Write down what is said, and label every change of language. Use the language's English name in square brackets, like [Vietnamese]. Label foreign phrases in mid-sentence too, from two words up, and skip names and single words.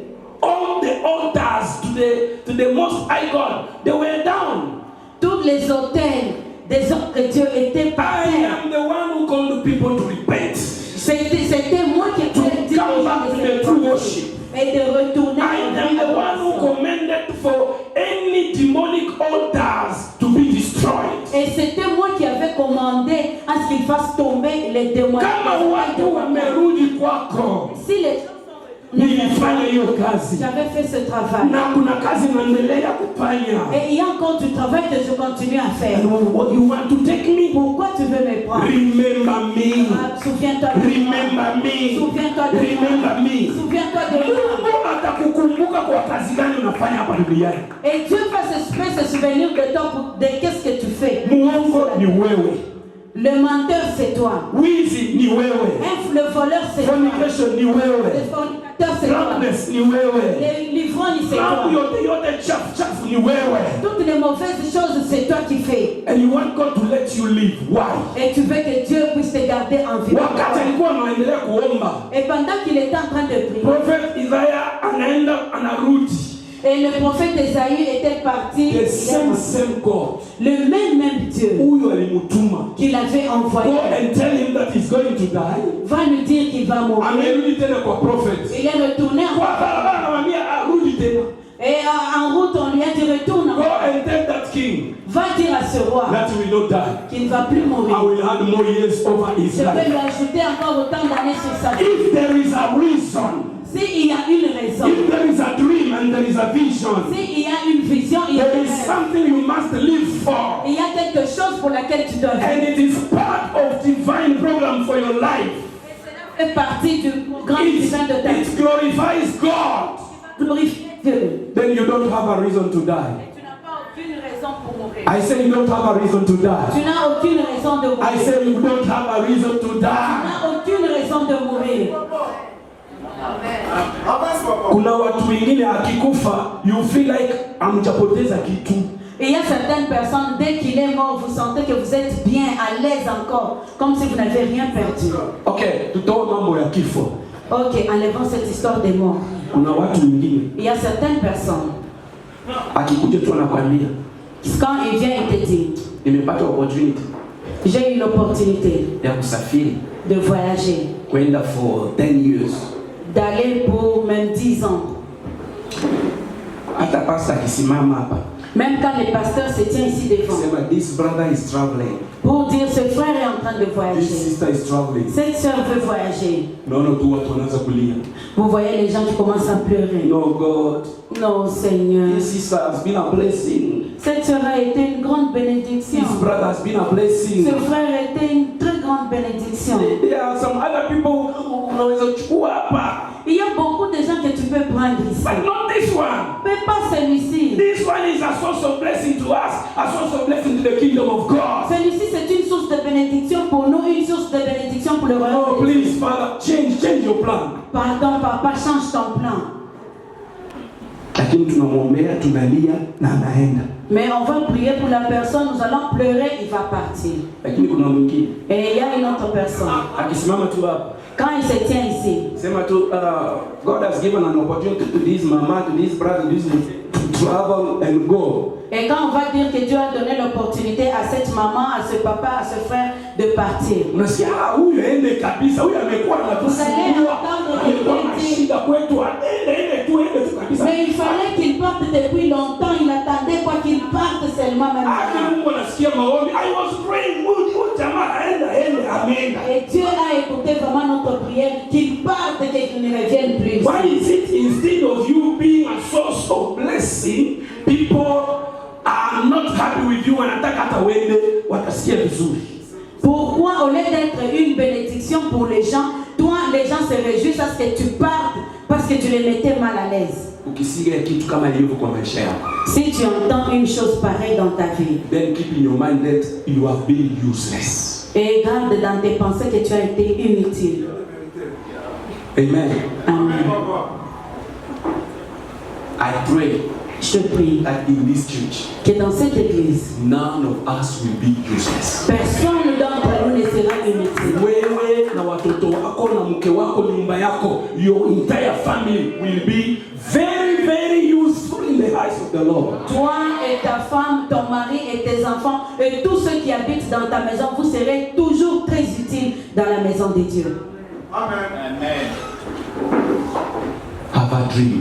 [English] All the altars to the Most High God, they were down. [French] Tous les hôtels des autres dieux étaient par [English] I [French] terre. [English] am the one who called the people to repent. [French] C'était moi qui ai dit [English] Come back to the true worship. [French] et de retourner [English] I am the one who commanded for any demonic altars to be destroyed. [French] Et c'était moi qui avais commandé à ce qu'il fasse tomber les démons. [Swahili] Kama watu wamerudi kwako, [French] Si les [Swahili] nilifanya hiyo kazi [French] j'avais fait ce travail. [Swahili] na kuna kazi naendelea kufanya. [French] Et il y a encore du travail que je continue à faire. [English] What you want to take me? [French] Pourquoi tu veux me prendre? [English] Remember me. [French] Ah, souviens-toi de moi. [English] Remember me. [French] Souviens-toi de moi. [English] Remember me. [French] Souviens-toi de moi. [Swahili] Mungu atakukumbuka kwa kazi gani unafanya hapa duniani. [French] Et Dieu va se souvenir de toi de qu'est-ce que tu fais. [Swahili] Muongo ni wewe. [French] Le menteur c'est toi. [Swahili] Wizi ni wewe. [French] Le voleur c'est toi. [Swahili] Fornication ni [French] Le [Swahili] wewe. [French] fornicateur c'est toi. [Swahili] Drunkenness ni wewe. [French] L'ivrogne c'est [Swahili] Mambo [French] toi. [Swahili] yote chafu ni wewe. [French] Toutes les mauvaises choses c'est toi qui fais. [English] And you want God to let you live. Why? [French] Et tu veux que Dieu puisse te garder en vie. [Swahili] Wakati alikuwa anaendelea kuomba, [French] Et pendant qu'il était en train de prier, [Swahili] Prophet Isaiah anaenda anarudi. [French] et le prophète Esaïe était parti, [English] The same God. [French] le même Dieu [Swahili] Huyo alimutuma. [French] qu'il avait envoyé [English] Go and tell him that he's going to die. [French] va lui dire qu'il va mourir. [Swahili] Amerudi tena kwa prophet. [French] Il est retourné [Swahili] Kwa barabara anamwambia arudi tena. [French] et en route on lui a dit retourne, [English] Go and tell that king [French] va dire à ce roi [English] that he will not die. [French] qu'il ne va plus [English] I [French] mourir. [English] will add more years over his [French] Je vais [English] life. [French] lui ajouter encore autant d'années sur sa vie. [English] If there is a reason, [French] S'il y a une raison, [English] if there is a dream and there is a vision, [French] s'il y a une vision, il y a [English] there [French] une [English] is [French] rêve. [English] something you must live for. [French] Il y a quelque chose pour laquelle tu dois [English] And [French] vivre. [English] it is part of divine program for your life. [French] Ça fait partie du grand divin de ta vie. [English] It glorifies God. [French] Glorifier Dieu. [English] Then you don't have a reason to die. [French] Tu n'as pas aucune raison pour mourir. [English] I say you don't have a reason to die. [French] Tu n'as aucune raison de mourir. [English] I say you don't have a reason to [French] Tu [English] die. [French] n'as aucune raison de mourir. [Swahili] Kuna watu wengine akikufa, [English] you feel like [Swahili] amjapoteza kitu. [French] Et il y a certaines personnes, dès qu'il est mort, vous sentez que vous êtes bien, à l'aise encore, comme si vous n'avez rien perdu. [Swahili] Okay, tutoe mambo ya kifo. [French] Ok, enlevons cette histoire des morts. [Swahili] Kuna watu wengine [French] Il y a certaines personnes, [Swahili] akikuja tu anakwambia [French] quand il vient, il te dit, [Swahili] nimepata opportunity [French] j'ai eu l'opportunité [Swahili] ya kusafiri [French] de voyager, [Swahili] kwenda [English] for 10 years. [French] d'aller pour même 10 ans. [Swahili] Hata pasta akisimama hapa [French] Même quand le pasteur se tient ici devant, [English] sema this brother is traveling, [French] pour dire ce frère est en train de [English] this [French] voyager, [English] sister is traveling. [French] cette soeur veut voyager. [Swahili] Naona tu watu wanaanza kulia. [French] Vous voyez les gens qui commencent à pleurer. [English] No God, [French] Non Seigneur, [English] this sister has been a blessing. [French] cette soeur a été une grande bénédiction. [English] This brother has been a blessing. [French] Ce frère a été une très grande bénédiction. [English] There are some other people [Swahili] unaweza kuchukua hapa, [French] Il y a beaucoup de gens que tu peux prendre ici. [English] but not this one. [French] Mais pas celui-ci. [English] This one is a source of blessing to us, a source of blessing to the kingdom of God. [French] Celui-ci c'est une source de bénédiction pour nous, une source de bénédiction pour le [English] Oh, [French] royaume. [English] please, Father, change your plan. [French] Pardon papa, change ton plan. [Swahili] Lakini tunamwombea, tunalia na anaenda. [French] Mais on va prier pour la personne, nous allons pleurer, il va partir. [Swahili] Lakini kuna mwingine [French] Et il y a une autre personne. [Swahili] akisimama tu hapa, [French] Quand il se tient ici, [Swahili] sema tu [English] God has given an opportunity to this mama, to this brother, to this to travel and go. [French] et quand on va dire que Dieu a donné l'opportunité à cette maman, à ce papa, à ce frère de partir, [Swahili] Unasikia huyu aende kabisa, huyu amekuwa anatusumbua, amekuwa na shida kwetu, ende tu kabisa. [French] mais il fallait qu'il parte depuis longtemps, il attendait quoi qu'il parte seulement maintenant. [Swahili] Mungu anasikia maombi. [English] I was praying, [Swahili] huyu jamaa aenda, ameenda. [French] Et Dieu a écouté vraiment notre prière, qu'il parte et qu'il ne revienne plus. [English] Why is it instead of you being a source of blessing, people are not happy with you, [Swahili] wanataka hata wende watasikia vizuri? [French] Pourquoi au lieu d'être une bénédiction pour les gens, toi les gens se réjouissent à ce que tu partes parce que tu les mettais mal à l'aise? [Swahili] ukisikia kitu kama hivyo kwa maisha yako, [French] Si tu entends une chose pareille dans ta vie, [English] then keep in your mind that you have been useless. [French] et garde dans tes pensées que tu as été inutile. [English] Amen. [French] Amen. [English] I pray [French] Je prie [English] that in this church, [French] que dans cette église, [English] none of us will be useless. [French] personne d'entre nous ne sera inutile. [Swahili] Wewe na watoto wako na mke wako, nyumba yako, [English] your entire family will be very, very useful in the eyes of the Lord. [French] Toi et ta femme, ton mari et tes enfants et tous ceux qui habitent dans ta maison, vous serez toujours très utiles dans la maison de Dieu. Amen. [English] Have a dream,